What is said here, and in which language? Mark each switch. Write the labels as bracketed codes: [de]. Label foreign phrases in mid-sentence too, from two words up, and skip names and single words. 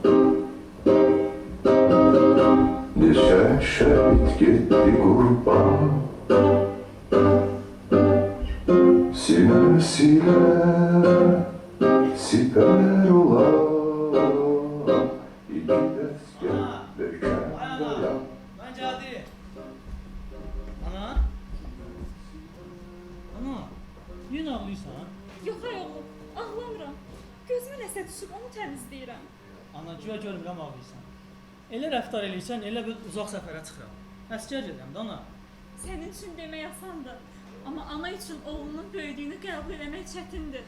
[tr] bir şehit gitti kurban, sinesiyle siper olan iki tezgah döken dayan. Ben geldim. Ana? Ana, yine ağlıyorsan? [az] Yox ay oğlum, ağlamıram. Gözümə nəsə düşüb, onu təmizləyirəm. Ana, güya görmürəm ağlıyorsan. Elə rəftar eləyirsən, elə bir uzaq səfərə çıxıram. Əsgər gedirəm də ana. Sənin üçün demək asandır. Amma ana üçün oğlunun böyüdüyünü qəbul etmək çətindir.